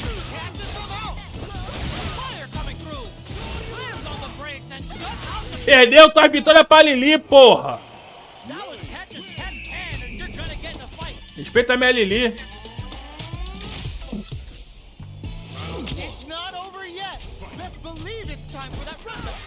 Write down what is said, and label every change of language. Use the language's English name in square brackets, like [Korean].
[English] Catches them out. Fire coming through. Slams on the brakes and shuts out the. [Portuguese] Perdeu tua vitória pra Lili, porra. [English] That was catch as catch can, and you're gonna get in a fight. [Portuguese] Respeita a minha Lili. [English] It's not over yet. Best believe it's time for that run.